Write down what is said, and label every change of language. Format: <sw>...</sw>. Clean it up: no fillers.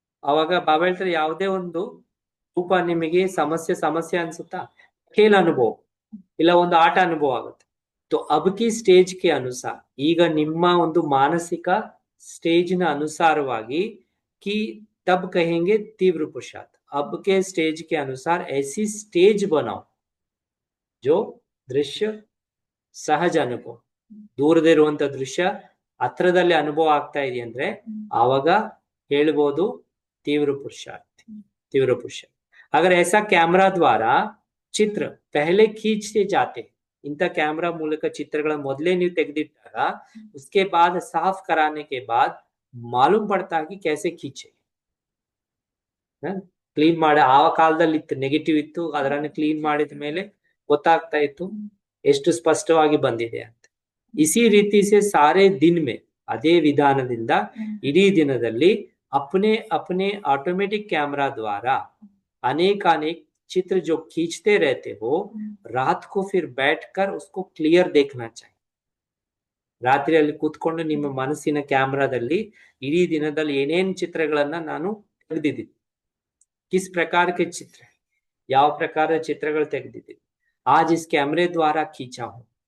<kn>ಅವಾಗ ಬಾಬಾ ಹೇಳ್ತಾರೆ ಯಾವುದೇ ಒಂದು ರೂಪ ನಿಮಗೆ ಸಮಸ್ಯೆ ಅನ್ಸುತ್ತಾ, ಖೇಲ್ ಅನುಭವ ಇಲ್ಲ ಒಂದು ಆಟ ಅನುಭವ ಆಗುತ್ತೆ.</kn> <hi>तो अब की स्टेज के अनुसार,</hi> <kn>ಈಗ ನಿಮ್ಮ ಒಂದು ಮಾನಸಿಕ ಸ್ಟೇಜ್ ನ ಅನುಸಾರವಾಗಿ</kn> <hi>कि तब कहेंगे तीव्र पुरुषार्थ. अब के स्टेज के अनुसार ऐसी स्टेज बनाओ जो दृश्य सहज अनुभव,</hi> <kn>ದೂರದಿರುವಂತ ದೃಶ್ಯ ಹತ್ರದಲ್ಲಿ ಅನುಭವ ಆಗ್ತಾ ಇದೆ ಅಂದ್ರೆ ಆವಾಗ ಹೇಳ್ಬೋದು</kn> <hi>तीव्र पुरुषार्थ. अगर ऐसा कैमरा द्वारा चित्र पहले खींचते जाते, इंಥ कैमरा</hi> <kn>ಮೂಲಕ ಚಿತ್ರಗಳ ಮೊದಲೇ ನೀವು ತೆಗೆದಿಟ್ಟಾಗ</kn> <hi>उसके बाद साफ कराने के बाद मालूम पड़ता कि कैसे खींचे.</hi> <kn>ಕ್ಲೀನ್ ಮಾಡಿ ಆ ಕಾಲದಲ್ಲಿ ಇತ್ತು ನೆಗೆಟಿವ್ ಇತ್ತು, ಅದರನ್ನ ಕ್ಲೀನ್ ಮಾಡಿದ ಮೇಲೆ ಗೊತ್ತಾಗ್ತಾ ಇತ್ತು ಎಷ್ಟು ಸ್ಪಷ್ಟವಾಗಿ ಬಂದಿದೆ ಅಂತ.</kn> <hi>इसी ರೀತಿ से सारे दिन में</hi> <kn>ಅದೇ ವಿಧಾನದಿಂದ ಇಡೀ ದಿನದಲ್ಲಿ</kn> <hi>अपने अपने ऑटोमेटिक कैमरा द्वारा अनेक चित्र जो खींचते रहते हो, रात को फिर बैठकर उसको क्लियर देखना चाहिए.</hi> <kn>ರಾತ್ರಿಯಲ್ಲಿ ಕೂತ್ಕೊಂಡು ನಿಮ್ಮ ಮನಸ್ಸಿನ ಕ್ಯಾಮ್ರಾದಲ್ಲಿ ಇಡೀ ದಿನದಲ್ಲಿ ಏನೇನ್ ಚಿತ್ರಗಳನ್ನ ನಾನು ತೆಗೆದಿದ್ದೀನಿ,</kn> <hi>किस प्रकार के चित्र,</hi> <kn>ಯಾವ ಪ್ರಕಾರದ ಚಿತ್ರಗಳು ತೆಗೆದಿದ್ದೀನಿ,</kn> <hi>आज इस कैमरे द्वारा खींचा हूं.</hi>